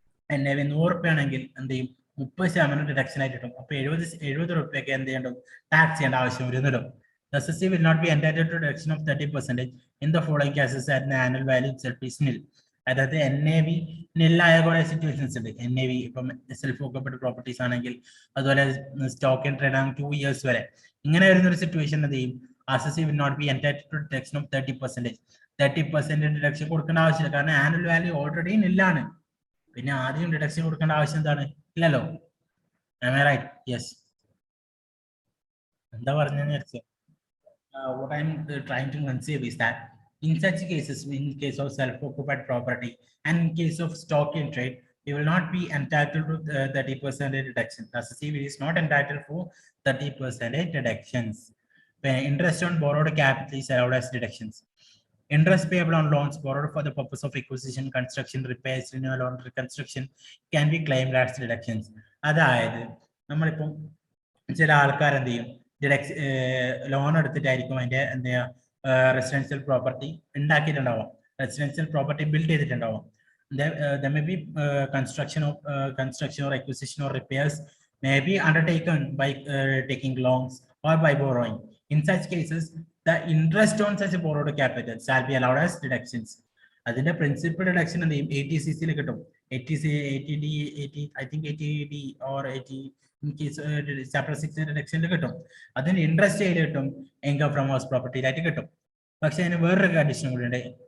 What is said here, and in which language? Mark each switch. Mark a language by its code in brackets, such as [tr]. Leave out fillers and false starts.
[ml] NAV 100 രൂപ ആണെങ്കിൽ എന്ത് ചെയ്യും, 30% ഡിഡക്ഷൻ ആയിട്ട് കിട്ടും. അപ്പൊ 70 രൂപയ്ക്ക് എന്ത് ചെയ്യണം, ടാക്സ് ചെയ്യേണ്ട ആവശ്യം വരുന്നിടും. [en] The SSC will not be entitled to deduction of 30% in the following cases at the annual value itself is nil. [ml] അതായത് NAV നെല്ലായ കുറെ സിറ്റുവേഷൻസ് ഉണ്ട്. NAV ഇപ്പം സെൽഫ് ഓക്കപ്ഡ് പ്രോപ്പർട്ടീസ് ആണെങ്കിൽ, അതുപോലെ സ്റ്റോക്ക് ആൻഡ് ട്രേഡ് ആണ് 2 years വരെ. ഇങ്ങനെ വരുന്ന ഒരു സിറ്റുവേഷൻ എന്ത് ചെയ്യും, [en] SSC will not be entitled to deduction of 30%. [ml] 30% deduction കൊടുക്കേണ്ട ആവശ്യമില്ല, കാരണം ആനുവൽ വാല്യൂ ഓൾറെഡി നെല്ലാണ്. പിന്നെ ആദ്യം ഡിഡക്ഷൻ കൊടുക്കേണ്ട ആവശ്യം എന്താണ്, ഇല്ലല്ലോ. [en] Am I right? Yes. [ml] എന്താ പറഞ്ഞെന്ന് വെച്ചാൽ, [en] what I'm trying to conceive is that in such cases, in case of self-occupied property and in case of stock in trade, we will not be entitled to 30% deduction. Thus, we is not entitled for 30% deductions. Interest on borrowed capital is allowed as deductions. Interest payable on loans borrowed for the purpose of acquisition, construction, repairs, renewal, or reconstruction can be claimed as deductions. [ml] അതായത് നമ്മളിപ്പം ചില ആൾക്കാർ എന്ത് ചെയ്യും, loan എടുത്തിട്ടായിരിക്കും അതിന്റെ എന്താ residential property ഉണ്ടാക്കിയിട്ടുണ്ടാവാം, residential property build ചെയ്തിട്ടുണ്ടാവാം. [en] There may be construction or acquisition or repairs may be undertaken by taking loans or by borrowing. In such cases, the interest on such borrowed capital shall be allowed as deductions. [ml] അതിന്റെ principal deduction എന്ത് ചെയ്യും, 80cc കിട്ടും. [en] 80D, I think 80D or 80 in case chapter 6 [ml] deduction കിട്ടും. അതിന് interest ചെയ്ത് കിട്ടും, income from house പ്രോപ്പർട്ടിയിലായിട്ട് കിട്ടും. പക്ഷെ അതിന് വേറൊരു കണ്ടീഷൻ കൂടി ഉണ്ട്.